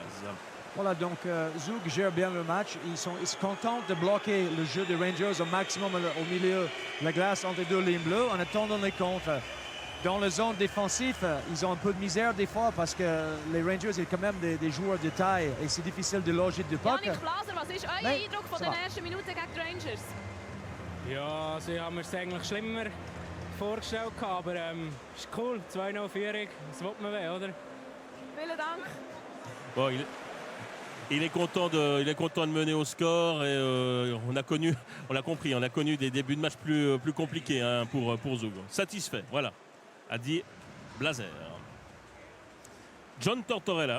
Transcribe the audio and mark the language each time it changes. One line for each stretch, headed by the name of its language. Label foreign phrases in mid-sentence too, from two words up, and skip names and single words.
French: Voilà, donc Zug gère bien le match. Ils sont contents de bloquer le jeu des Rangers au maximum au milieu de la glace entre les 2 lignes bleues en attendant les contres. Dans la zone défensive, ils ont un peu de misère des fois parce que les Rangers sont quand même des joueurs de taille et c'est difficile de loger de puck.
German: Janik Blaser, was ist euer Eindruck von den ersten Minuten gegen die Rangers? Ja, also ich habe mir es eigentlich schlimmer vorgestellt, aber ist cool, 2-0 Führung, das will man weh, oder? Vielen Dank.
French: Bon, il est content de mener au score et on a connu des débuts de match plus compliqués pour Zug. Satisfait, voilà, a dit Blaser. John Tortorella.